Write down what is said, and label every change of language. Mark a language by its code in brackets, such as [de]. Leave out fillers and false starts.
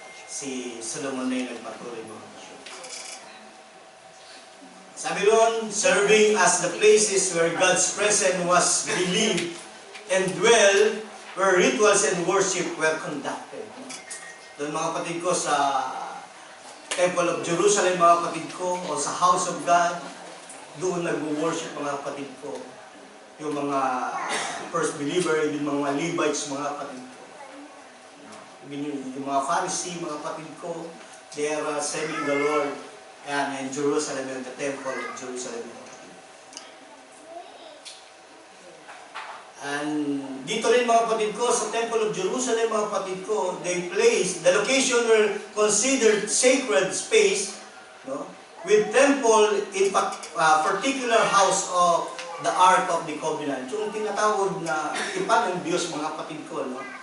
[tl] Si Solomon na yung nagpatuloy, mga kapatid. Sabi doon, [en] serving as the places where God's presence was believed and dwell, where rituals and worship were conducted. [tl] Doon, mga kapatid ko, sa Temple of Jerusalem, mga kapatid ko, o sa House of God, doon nag-worship, mga kapatid ko. Yung mga first believer, yung mga Levites, mga kapatid ko. Yung mga Pharisee, mga kapatid ko, [en] they are serving the Lord and in Jerusalem, in the Temple of Jerusalem. And [tl] dito rin, mga kapatid ko, sa [en] Temple of Jerusalem, mga kapatid ko, they placed, the location were considered sacred space, no? With temple in particular house of the Ark of the Covenant. [tl] Yung tinatawag na tipan ng Diyos, mga kapatid ko, no?